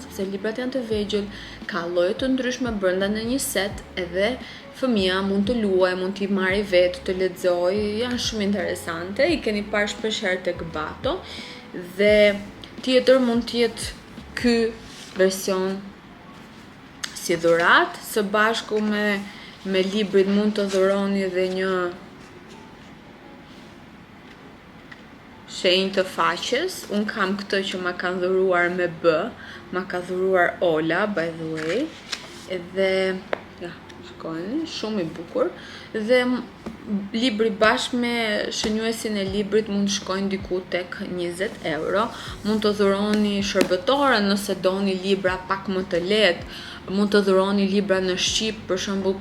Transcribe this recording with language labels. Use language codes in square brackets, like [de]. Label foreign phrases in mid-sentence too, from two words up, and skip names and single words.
[sq] sepse librat janë të vegjël, ka lloje të ndryshme brenda në një set edhe fëmia mund të luajë, mund t'i marrë vetë, të lexojë, janë shumë interesante, i keni parë shpeshherë tek Bato dhe tjetër mund të jetë ky version si dhuratë, së bashku me librit mund të dhuroni dhe një shenjë të faqes. Unë kam këtë që ma kanë dhuruar me B, ma ka dhuruar Ola, [en] by the way, [sq] edhe shikojeni, shumë i bukur, dhe libri bashkë me shënjuesin e librit mund të shkojnë diku tek 20 euro. Mund të dhuroni shërbëtore nëse doni libra pak më të lehtë, mund të dhuroni libra në shqip, për shembull